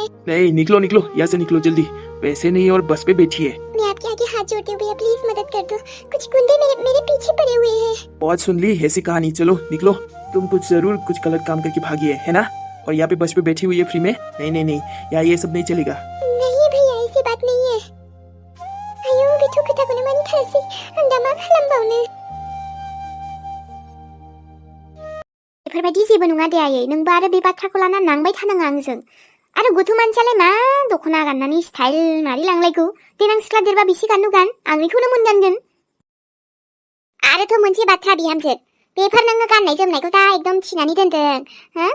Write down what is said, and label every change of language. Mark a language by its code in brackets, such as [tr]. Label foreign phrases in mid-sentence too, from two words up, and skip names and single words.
[hi] नहीं निकलो निकलो, यहाँ से निकलो जल्दी। पैसे नहीं और बस पे बैठी है। मैं आपके आगे हाथ जोड़ती हूँ भैया, प्लीज मदद कर दो। कुछ गुंडे मेरे पीछे पड़े हुए हैं। बहुत सुन ली ऐसी कहानी, चलो निकलो। तुम कुछ जरूर कुछ गलत काम करके भागी है ना? और यहाँ पे बस पे बैठी हुई है फ्री में। नहीं नहीं नहीं, यहाँ ये सब नहीं चलेगा। नहीं भैया ऐसी बात नहीं है। [brx] आयो बेथ' खोथाखौनो मानि थारासै, आं दा मा खालामबावनो? बेफोरबायदि जेबो नङा दे आयै, नोंबो आरो बे बाथ्राखौ लाना नांबाय थानाङा आंजों। आरो गथ' मानसियालाय मा दख'ना गाननानै स्टाइल मारै लांलायगौ? देनां सिख्ला देरबा बेसे गाननो गान, आंनिखौनो मोनगानगोन। आरोथ' मोनसे बाथ्रा बिहामजो, बेफोर नोङो गाननाय जोमनायखौ दा एकदम थिनानै दोनदों, हो?